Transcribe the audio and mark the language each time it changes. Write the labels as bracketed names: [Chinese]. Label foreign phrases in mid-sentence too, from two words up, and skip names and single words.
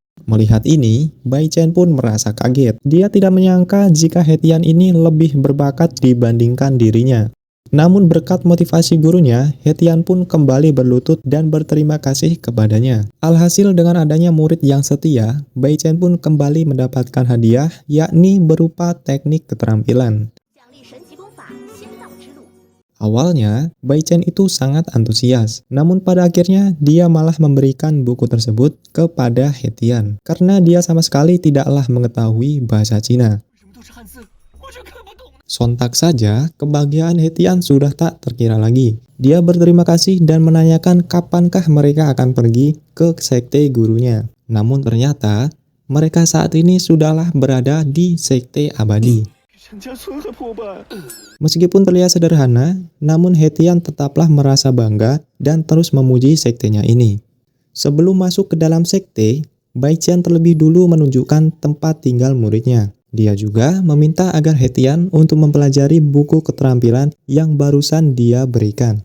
[Indonesian] Melihat ini, Bai Chen pun merasa kaget. Dia tidak menyangka jika Hetian ini lebih berbakat dibandingkan dirinya. Namun berkat motivasi gurunya, Hetian pun kembali berlutut dan berterima kasih kepadanya. Alhasil dengan adanya murid yang setia, Bai Chen pun kembali mendapatkan hadiah, yakni berupa teknik keterampilan. [Chinese] 奖励神级功法仙道之路。 [Indonesian] Awalnya, Bai Chen itu sangat antusias, namun pada akhirnya dia malah memberikan buku tersebut kepada Hetian, karena dia sama sekali tidaklah mengetahui bahasa Cina. [Chinese] 为什么都是汉字？我就看不懂。 [Indonesian] Sontak saja, kebahagiaan Hetian sudah tak terkira lagi. Dia berterima kasih dan menanyakan kapankah mereka akan pergi ke sekte gurunya. Namun ternyata, mereka saat ini sudahlah berada di Sekte Abadi. [Chinese] 人家村还破败。 [Indonesian] Meskipun terlihat sederhana, namun Hetian tetaplah merasa bangga dan terus memuji sektenya ini. Sebelum masuk ke dalam sekte, Bai Chen terlebih dulu menunjukkan tempat tinggal muridnya. Dia juga meminta agar Hetian untuk mempelajari buku keterampilan yang barusan dia berikan.